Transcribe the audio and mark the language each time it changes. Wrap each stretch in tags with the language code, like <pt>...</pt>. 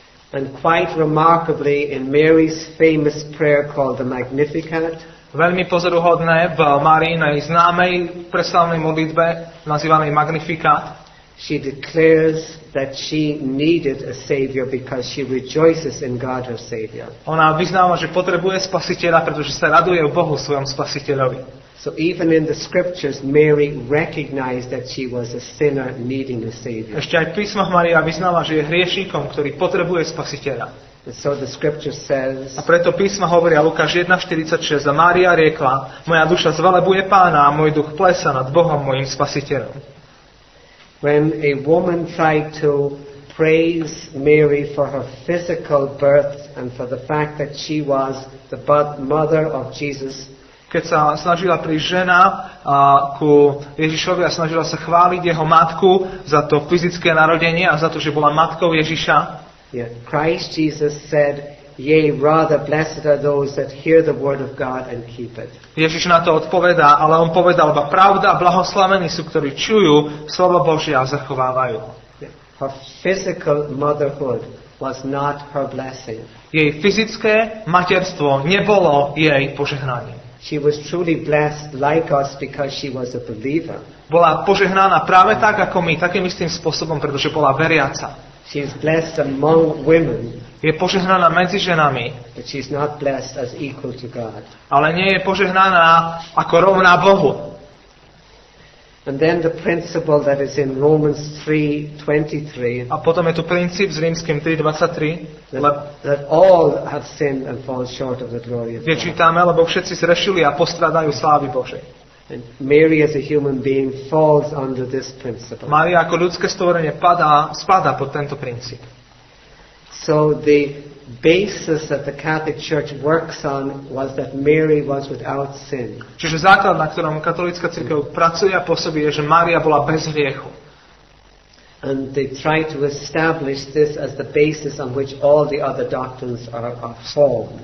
<en>And quite remarkably in Mary's famous prayer called the Magnificat,</en> <sk>Veľmi pozoruhodné v Máriinej známej preslávnej modlitbe nazývanej Magnificat,</sk> <en>she declares that she needed a Savior because she rejoices in God her Savior.</en> <sk>ona vyznáva, že potrebuje spasiteľa, pretože sa raduje v Bohu svojom spasiteľovi.</sk> <en>So even in the scriptures, Mary recognized that she was a sinner needing a Savior.</en> <sk>Ešte aj v písmach Mária vyznáva, že je hriešníkom, ktorý potrebuje spasiteľa.</sk> <en>And so the scripture says,</en> <sk>A preto písma hovoria Lukáš 1:46 a Mária riekla, moja duša zvelebuje Pána a môj duch plesa nad Bohom mojím spasiteľom.</sk> <en>when a woman tried to praise Mary for her physical birth and for the fact that she was the mother of Jesus,</en> <sk>Keď sa snažila prísť žena ku Ježišovi a snažila sa chváliť jeho matku za to fyzické narodenie a za to, že bola matkou Ježiša,</sk> <en>Christ Jesus said, yea, rather blessed are those that hear the word of God and keep it.</en> <sk>Ježiš na to odpovedá, ale on povedal, iba pravda a blahoslavení sú, ktorí čujú slovo Božie a zachovávajú.</sk> <en>Her physical motherhood was not her blessing.</en> <sk>Jej fyzické materstvo nebolo jej požehnaním.</sk> <en>She was truly blessed like us because she was a believer.</en> <sk>Bola požehnaná práve tak, ako my, takým istým spôsobom, pretože bola veriaca.</sk> <en>She is blessed among women,</en> <sk>Je požehnaná medzi ženami,</sk> <en>but she's not blessed as equal to God.</en> <sk>ale nie je požehnaná ako rovná Bohu.</sk> <en>And then the principle that is in Romans 3:23,</en> <sk>A potom je tu princíp z Rímskym 3:23,</sk> <en>that all have sinned and fall short of the glory of</en> <sk>kde</sk> <en>God.</en> <sk>čítame, lebo všetci zrešili a postradajú slávy Božej.</sk> <en>And Mary as a human being falls under this principle.</en> <sk>Mária ako ľudské stvorenie spadá pod tento princíp.</sk> <en>So the basis that the Catholic Church works on was that Mary was without sin.</en> <sk>Čiže základ, na ktorom katolícka cirkev pracuje a pôsobí, je, že Mária bola bez hriechu.</sk> <en>And they try to establish this as the basis on which all the other doctrines are formed.</en>